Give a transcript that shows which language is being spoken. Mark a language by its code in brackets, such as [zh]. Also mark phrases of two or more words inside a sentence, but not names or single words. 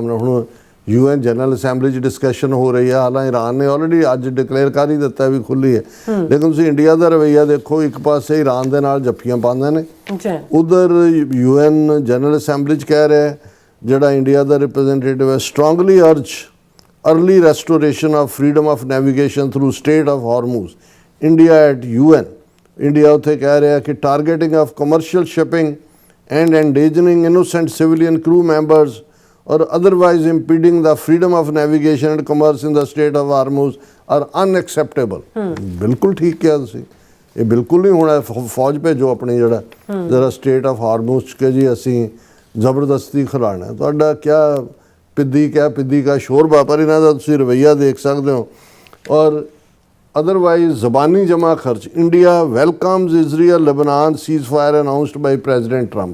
[pa] ਹੁਣ UN ਜਨਰਲ ਅਸੈਂਬਲੀ 'ਚ ਡਿਸਕਸ਼ਨ ਹੋ ਰਹੀ ਹੈ। ਹਾਲਾਂਕਿ ਈਰਾਨ ਨੇ ਆਲਰੇਡੀ ਅੱਜ ਡਿਕਲੇਅਰ ਕਰ ਹੀ ਦਿੱਤਾ ਵੀ ਖੁੱਲੀ ਹੈ, ਲੇਕਿਨ ਤੁਸੀਂ ਇੰਡੀਆ ਦਾ ਰਵੱਈਆ ਦੇਖੋ, ਇੱਕ ਪਾਸੇ ਈਰਾਨ ਦੇ ਨਾਲ ਜੱਫੀਆਂ ਪਾਉਂਦੇ ਨੇ, ਉਧਰ UN ਜਨਰਲ ਅਸੈਂਬਲੀ 'ਚ ਕਹਿ ਰਿਹਾ ਹੈ, ਜਿਹੜਾ ਇੰਡੀਆ ਦਾ ਰਿਪਰੈਜ਼ੈਂਟੇਟਿਵ ਹੈ, [en] strongly urge early restoration of freedom of navigation through Strait of Hormuz. India at UN. India [pa] ਉੱਥੇ ਕਹਿ ਰਿਹਾ ਕਿ [en] targeting of commercial shipping and endangering innocent civilian crew members or otherwise impeding the freedom of navigation and commerce in the Strait of Hormuz are unacceptable. [pa] ਬਿਲਕੁਲ ਠੀਕ ਕਿਹਾ ਤੁਸੀਂ, ਇਹ ਬਿਲਕੁਲ ਨਹੀਂ ਹੋਣਾ। ਫੌਜ ਭੇਜੋ ਆਪਣੀ ਜਿਹੜਾ ਸਟੇਟ ਆਫ ਹਾਰਮੂਜ਼ 'ਚ ਕਿ ਜੀ ਅਸੀਂ ਜ਼ਬਰਦਸਤੀ ਖਿਲਾਉਣਾ। ਤੁਹਾਡਾ [hi] क्या पिद्दी का शोरबा, [pa] ਪਰ ਇਹਨਾਂ ਦਾ ਤੁਸੀਂ ਰਵੱਈਆ ਦੇਖ ਸਕਦੇ ਹੋ। ਔਰ ਅਦਰਵਾਈਜ਼ ਜ਼ਬਾਨੀ ਜਮਾ ਖਰਚ, [en] India welcomes Israel Lebanon ceasefire announced by President Trump.